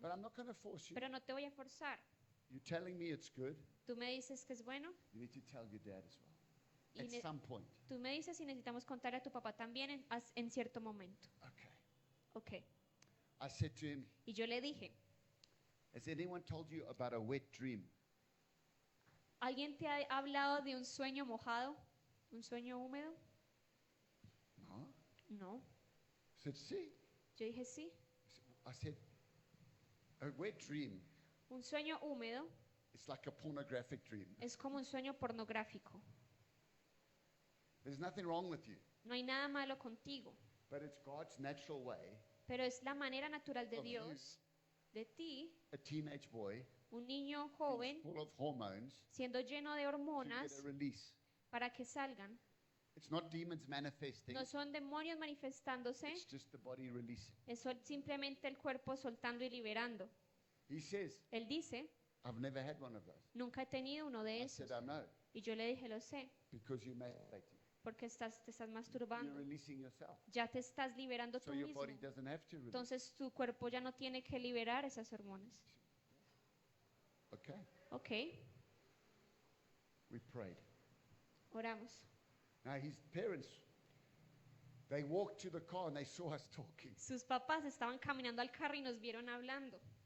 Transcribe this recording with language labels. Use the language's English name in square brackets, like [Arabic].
[English] But I'm not going to force you. [Spanish] pero no te voy a forzar. [English] You're telling me it's good. [Spanish] Tú me dices que es bueno [English] You need to tell your dad as well. [Spanish] y [English] At some point. [Spanish] tú me dices si necesitamos contar a tu papá también en cierto momento. [English] Okay. [Spanish] Ok. [English] I said to him, [Spanish] Y yo le dije, [English] has anyone told you about a wet dream? [Spanish] ¿alguien te ha hablado de un sueño mojado? ¿Un sueño húmedo? [English] No. [Spanish] No. [English] I said, see. [Spanish] Yo dije sí. [English] I said, a wet dream [Spanish] Un sueño húmedo [English] is like a pornographic dream. [Spanish] es como un sueño pornográfico. [English] There's nothing wrong with you, [Spanish] No hay nada malo contigo, [English] but it's God's natural way. [Spanish] pero es la manera natural de [English] Of you. [Spanish] Dios, de ti, [English] A teenage boy, [Spanish] un niño joven, [English] full of hormones, [Spanish] siendo lleno de [English] to [Spanish] hormonas [English] get a release. [Spanish] para que salgan. [English] It's not demons manifesting. [Spanish] No son demonios manifestándose, [English] It's just the body releasing. [Spanish] es simplemente el cuerpo soltando y liberando. [English] He says, [Spanish] Él dice, [English] I've never had one of those. [Spanish] nunca he tenido uno de [English] I [Spanish] esos. [English] said, I know, [Spanish] Y yo le dije, lo sé, [English] because you're masturbating. [Spanish] porque te estás [English] You're [Spanish] masturbando. [English] releasing yourself. [Spanish] Ya te estás liberando [English] So [Spanish] tú [English] your [Spanish] mismo. [English] body doesn't have to release. [Spanish] Entonces tu cuerpo ya no tiene que liberar esas hormonas. [English] Okay, [Spanish] Ok, [English] we prayed. [Spanish] oramos. [English] Now his parents, they walked to the car and they saw us talking. [Spanish] Sus papás estaban caminando al carro y nos vieron hablando.